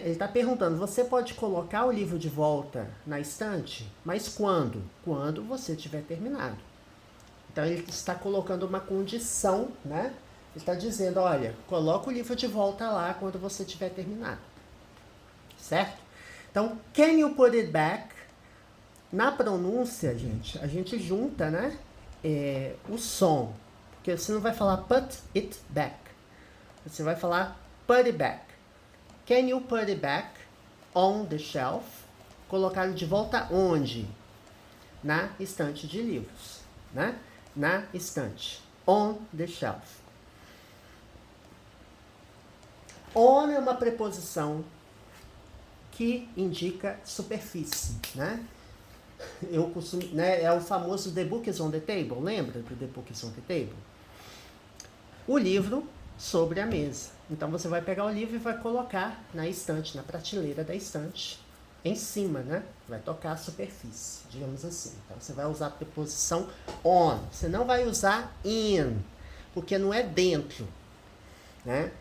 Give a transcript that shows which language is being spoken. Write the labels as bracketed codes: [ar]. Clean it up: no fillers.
[pt] Ele está perguntando, você pode colocar o livro de volta na estante? Mas quando? Quando você tiver terminado. Então, ele está colocando uma condição, né? Ele está dizendo, olha, coloca o livro de volta lá quando você tiver terminado. Certo? [en] Então, can you put it back? [pt] Na pronúncia, gente, a gente junta, né? O som. Porque você não vai falar [en] put it back. [pt] Você vai falar put it back. [en] Can you put it back on the shelf? [pt] Colocar de volta onde? Na estante de livros, né? Na estante. [en] On the shelf. [pt] On é uma preposição que indica superfície, né? Eu costumo, né? É o famoso [en] The book is on the table. [pt] Lembra do The book is on the table? O livro sobre a mesa. Então, você vai pegar o livro e vai colocar na estante, na prateleira da estante, em cima, né? Vai tocar a superfície, digamos assim. Então, você vai usar a preposição on. Você não vai usar in, porque não é dentro, né?